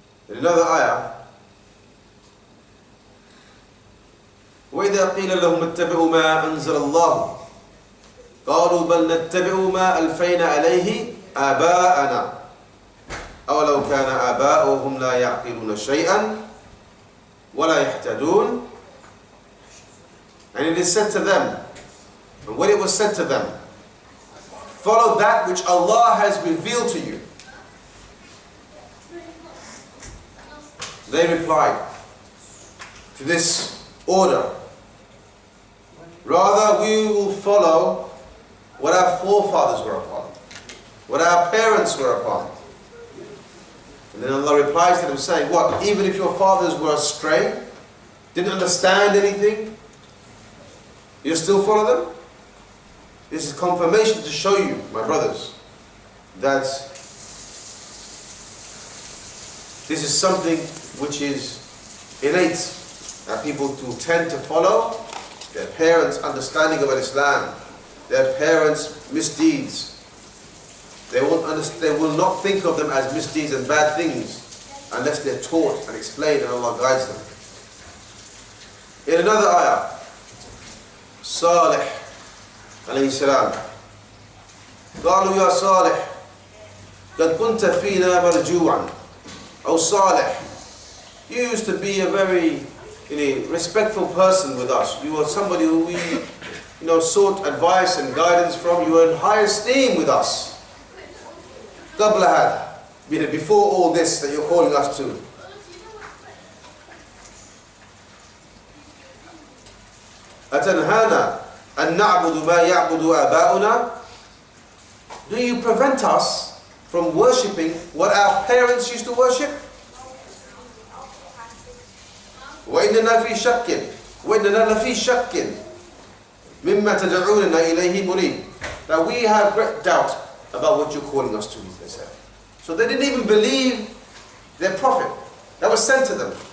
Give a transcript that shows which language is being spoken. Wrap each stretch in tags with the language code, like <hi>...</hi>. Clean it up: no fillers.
<ar>In another ayah, وَإِذَا قِيلَ لَهُمُ اتَّبِعُوا مَا أَنزَلَ اللَّهُ قَالُوا بَلْ نَتَّبِعُ مَا أَلْفَيْنَا عَلَيْهِ آبَاءَنَا أَوَلَوْ كَانَ آبَاؤُهُمْ لَا يَعْقِلُونَ شَيْئًا وَلَا يَهْتَدُونَ.</ar> <en>And it is said to them, and when it was said to them, follow that which Allah has revealed to you. They replied to this order, rather we will follow what our forefathers were upon, what our parents were upon. And then Allah replies to them saying, what, even if your fathers were astray, didn't understand anything, you still follow them? This is confirmation to show you, my brothers, that this is something which is innate, that people will tend to follow their parents' understanding of Islam, their parents' misdeeds. They will not think of them as misdeeds and bad things unless they're taught and explained and Allah guides them. In another ayah, Salih alayhi salam,</en> <ar>قالوا يا صالح قد كنت فينا مرجوعا.</ar> <en>O Salih, you used to be a very respectful person with us. You were somebody who we sought advice and guidance from. You were in high esteem with us.</en> <ar>قبل هذا,</ar> <en>before all this that you're calling us to.</en> <ar>أتنهانا أن نعبد ما يعبد آباؤنا.</ar> <en>Do you prevent us from worshipping what our parents used to worship?</en> <ar>وإننا في شك وإننا لفي شك مما تدعوننا إليه مريب.</ar> <en>That we have great doubt about what you're calling us to, they said. So they didn't even believe their prophet that was sent to them.</en>